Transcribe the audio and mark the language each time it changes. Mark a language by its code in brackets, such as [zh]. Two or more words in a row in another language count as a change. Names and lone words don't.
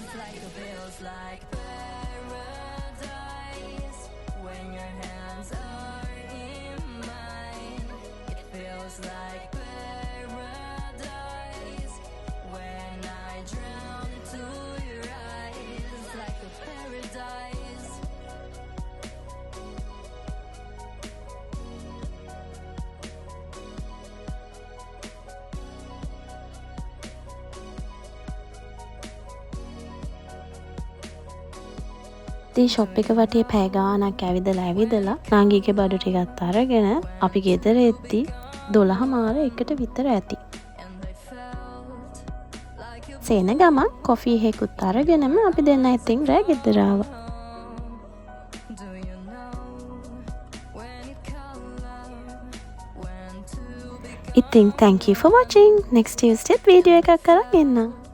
[en] Like it feels like paradise when your hands are in mine. It feels like paradise when I drown into your eyes. Like a paradise. [si] ඉතින් ෂොප් එක වටේ පැය ගාණක් ඇවිදලා නංගිගේ බඩු ටිකත් අරගෙන අපි ගෙදර එද්දි 12:00 එකට විතර ඇති. [en] And I felt like a [si] සේන ගමන් කොෆි එකකුත් අරගෙනම අපි දෙන්න ඉතින් රෑ ගෙදර ආවා. [en] Do you know when it called love, when two become [si] ඉතින් [en] thank you for watching. Next Tuesday [si] වීඩියෝ එකක් කරන් එන්නම්.